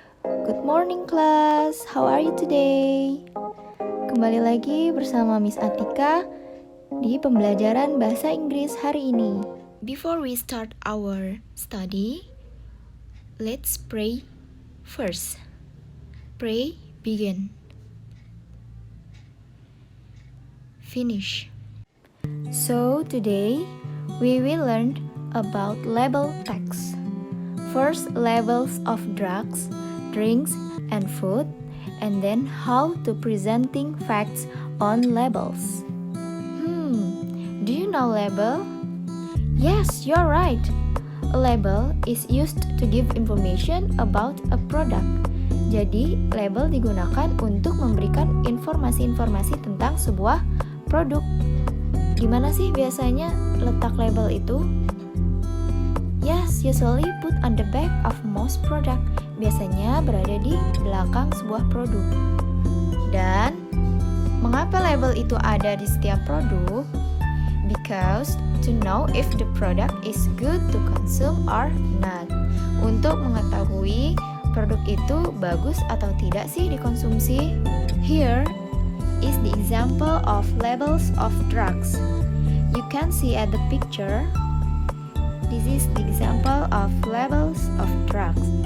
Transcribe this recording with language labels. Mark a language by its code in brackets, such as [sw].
[en] Good morning class, how are you today? [id] Kembali lagi bersama Miss Atika di pembelajaran bahasa Inggris hari ini. [en] Before we start our study, let's pray first. Pray, begin. Finish. So today we will learn about label text. First, labels of drugs, drinks, and food, and then how to presenting facts on labels. Do you know label? Yes, you're right. A label is used to give information about a product. [id] Jadi, label digunakan untuk memberikan informasi-informasi tentang sebuah produk. Gimana sih biasanya letak label itu? [en] Yes, usually put on the back of most product. [id] Biasanya berada di belakang sebuah produk. Dan mengapa label itu ada di setiap produk? [en] Because to know if the product is good to consume or not. [id] Untuk mengetahui produk itu bagus atau tidak sih dikonsumsi. [en] Here is the example of labels of drugs. You can see at the picture. This is the example of labels of drugs.